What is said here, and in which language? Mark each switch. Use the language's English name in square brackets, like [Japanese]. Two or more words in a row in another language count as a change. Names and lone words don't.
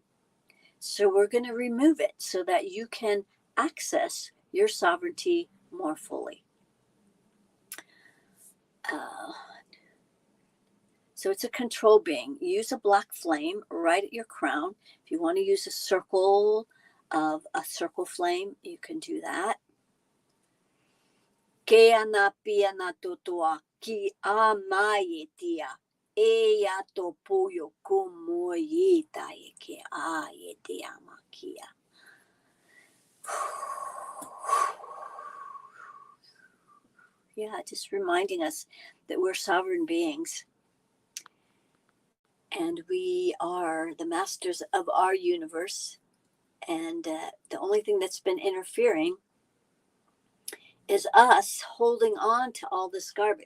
[English] So we're going to remove it so that you can access your sovereignty more fully. So it's a control being. Use a black flame right at your crown. If you want to use a circle of a circle flame, you can do that. Ke ana piana totoa ki a mai tia e ya to puyo kumo ye tai ke a ye te amakia. Yeah, just reminding us that we're sovereign beings and we are the masters of our universe. And the only thing that's been interfering is us holding on to all this garbage.